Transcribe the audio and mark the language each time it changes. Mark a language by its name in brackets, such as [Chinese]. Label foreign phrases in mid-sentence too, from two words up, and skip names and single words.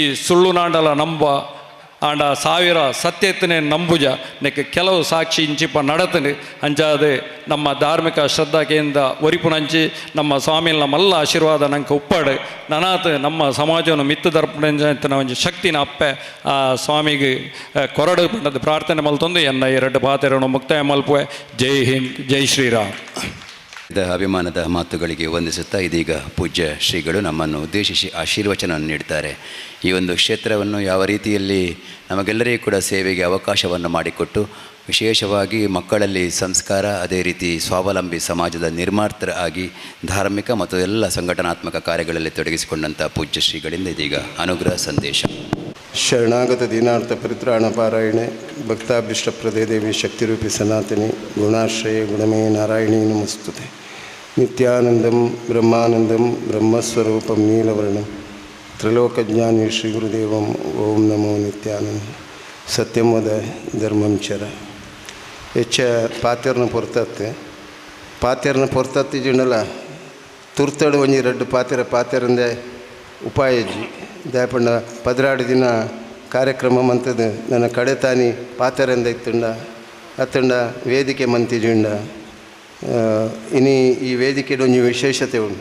[Tulu] ಸುಳ್ಳು ನಾಂಡಲ ನಂಬ ಆಂಡ ಸಾವಿರ ಸತ್ಯತ್ತನೆ ನಂಬುಜ ನೆಕ್ಕೆ ಕೆಲವು ಸಾಕ್ಷಿ ಇಂಚಿಪ್ಪ ನಡತನೆ ಅಂಚಾದೆ ನಮ್ಮ ಧಾರ್ಮಿಕ ಶ್ರದ್ಧಾ ಕೇಂದ್ರ ಒರಿಪುನಂಚಿ ನಮ್ಮ ಸ್ವಾಮಿನ ಮಲ್ಲ ಆಶೀರ್ವಾದ ನಂಗೆ ಉಪ್ಪಾಡು ನನಾತ್ ನಮ್ಮ ಸಮಾಜವನ್ನು ಮಿತ್ತು ದರ್ಪಣ ಒಂಜಿ ಶಕ್ತಿನ ಅಪ್ಪೆ ಆ ಸ್ವಾಮಿಗೆ ಕೊರಡು ಪಂಡದ ಪ್ರಾರ್ಥನೆ ಮಲ್ತೊಂದು ಎನ್ನ 2 ಪಾತೆರನ್ನು ಮುಕ್ತಾಯ ಮಲ್ಪುವೆ. [Hindi] जय हिंद, जय श्रीराम. [Kannada] ಅಭಿಮಾನದ ಮಾತುಗಳಿಗೆ ವಂದಿಸುತ್ತಾ ಇದೀಗ ಪೂಜ್ಯ ಶ್ರೀಗಳು ನಮ್ಮನ್ನು ಉದ್ದೇಶಿಸಿ ಆಶೀರ್ವಚನವನ್ನು ನೀಡ್ತಾರೆ. ಈ ಒಂದು ಕ್ಷೇತ್ರವನ್ನು ಯಾವ ರೀತಿಯಲ್ಲಿ ನಮಗೆಲ್ಲರಿಗೂ ಕೂಡ ಸೇವೆಗೆ ಅವಕಾಶವನ್ನು ಮಾಡಿಕೊಟ್ಟು ವಿಶೇಷವಾಗಿ ಮಕ್ಕಳಲ್ಲಿ ಸಂಸ್ಕಾರ ಅದೇ ರೀತಿ ಸ್ವಾವಲಂಬಿ ಸಮಾಜದ ನಿರ್ಮಾತೃ ಆಗಿ ಧಾರ್ಮಿಕ ಮತ್ತು ಎಲ್ಲ ಸಂಘಟನಾತ್ಮಕ ಕಾರ್ಯಗಳಲ್ಲಿ ತೊಡಗಿಸಿಕೊಂಡಂಥ ಪೂಜ್ಯ ಶ್ರೀಗಳಿಂದ ಇದೀಗ ಅನುಗ್ರಹ ಸಂದೇಶ. [Sanskrit] ಶರಣಾಗತ ದೀನಾರ್ಥ ಪರಿತ್ರಾಣ ಪಾರಾಯಣೆ ಭಕ್ತಾಭೀಷ್ಟಪ್ರದೇ ದೇವಿ ಶಕ್ತಿರೂಪಿ ಸನಾತನಿ ಗುಣಾಶ್ರಯ ಗುಣಮೇ ನಾರಾಯಣೀ ನಮಸ್ತುತೆ. ನಿತ್ಯಾನಂದಂ ಬ್ರಹ್ಮಾನಂದಂ ಬ್ರಹ್ಮಸ್ವರೂಪಂ ನೀಲವರ್ಣಂ ತ್ರಿಲೋಕಜ್ಞಾನಿ ಶ್ರೀ ಗುರುದೇವಂ ಓಂ ನಮೋ ನಿತ್ಯಾನಂದ. ಸತ್ಯಂ ವದ ಧರ್ಮಂ ಚರ. [Tulu] ಹೆಚ್ಚ ಪಾತ್ಯರ್ನ ಪೊರ್ತತ್ತೆ ಜಿಂಡಲ ತುರ್ತಡು ಒಂಜಿ 2 ಪಾತ್ಯರಂದೆ ಉಪಾಯಜ್ಜಿ ದಾಯಪಂಡ 16 ದಿನ ಕಾರ್ಯಕ್ರಮ ಮಂತದ ನನ್ನ ಕಡೆ ತಾನಿ ಪಾತೆರಂದ ಇತ್ತುಂಡ ಅತ್ತಂಡ ವೇದಿಕೆ ಮಂತಿಜುಂಡ ಇನಿ ಈ ವೇದಿಕೆಡು ಒಂಜಿ ವಿಶೇಷತೆ ಉಂಟು.